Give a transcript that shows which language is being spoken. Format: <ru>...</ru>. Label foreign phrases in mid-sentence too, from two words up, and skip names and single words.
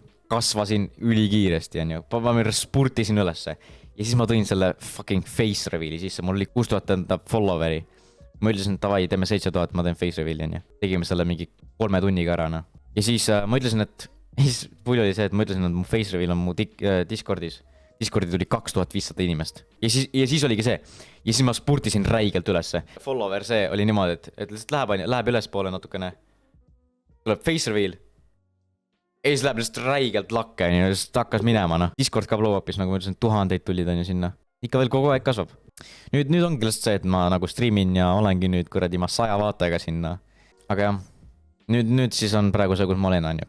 <et>Kasvasin ülikiiresti, on ju. Ma spurtisin ülesse. Ja siis ma tõin selle</et> <en>fucking face reveal'i</en> <et>sisse, mul oli 6000 followeri. Ma ütlesin, et davai, teeme 7000, ma teen</et> <en>face reveal'i,</en> <et>on ju. Tegime selle mingi 3 tunniga ära, no. Ja siis ma ütlesin, et siis pull oli see, et ma ütlesin, et mu</et> <en>face reveal</en> <et>on mu Discordis. Discordi tuli 2500 inimest. Ja siis oligi see. Ja siis ma spurtisin räigelt ülesse. Follower see oli niimoodi, et lihtsalt läheb ülespoole natukene.</et> <en>Tuleb face reveal.</en> <et>Ja siis läheb lihtsalt räigelt lakke, ja siis hakkas minema, no. Discord ka</et> <en>blow up'is,</en> <et>nagu ma ütlesin, 1000 tulid on ju sinna. Ikka veel kogu aeg kasvab. Nüüd ongi lihtsalt see, et ma nagu streamin ja olengi nüüd kuradi ma 100 vaatajaga sinna. Aga jah, nüüd siis on praegu see, kus ma olen, on ju.</et>